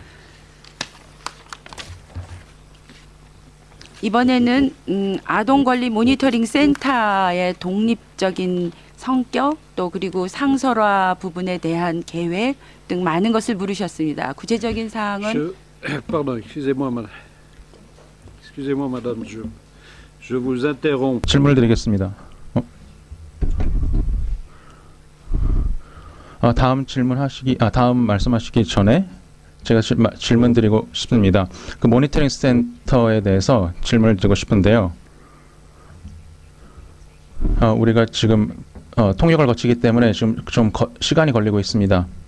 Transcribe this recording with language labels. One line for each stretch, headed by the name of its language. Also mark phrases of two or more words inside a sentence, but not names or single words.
Korean: 이번에는 아동권리 모니터링 센터의 독립적인 성격, 또 그리고 상설화 부분에 대한 계획 등 많은 것을 물으셨습니다. 구체적인 사항은
French: Pardon, excusez-moi, madame, je vous interromps.
Korean: 질문을 드리겠습니다. 다음 말씀하시기 전에 제가 질문 드리고 싶습니다. 그 모니터링 센터에 대해서 질문을 드리고 싶은데요. 우리가 지금 통역을 거치기 때문에 좀 시간이 걸리고 있습니다.